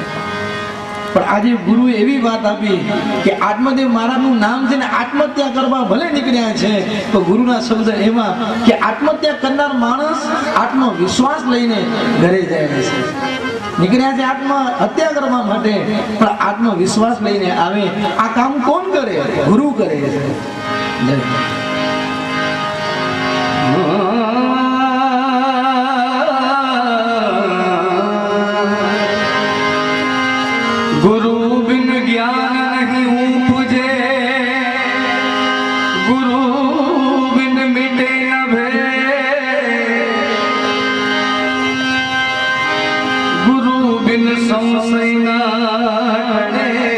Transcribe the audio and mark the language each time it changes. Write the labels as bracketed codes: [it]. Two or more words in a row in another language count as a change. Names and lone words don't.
[gu] પણ આજે ગુરુએ એવી વાત આપી કે આત્મદેવ મહારાજનું નામ છે ને આત્મહત્યા કરવા ભલે નીકળ્યા છે તો ગુરુના શબ્દ એમાં કે આત્મહત્યા કરનાર માણસ આત્મવિશ્વાસ લઈને ઘરે જાય છે. નીકળ્યા છે આત્મહત્યા કરવા માટે પણ આત્મવિશ્વાસ લઈને આવે. આ કામ કોણ કરે? ગુરુ કરે છે. [hi] गुरु बिन ज्ञान नहीं उपजे, गुरु बिन मिटे न भय, गुरु बिन संशय न टळे,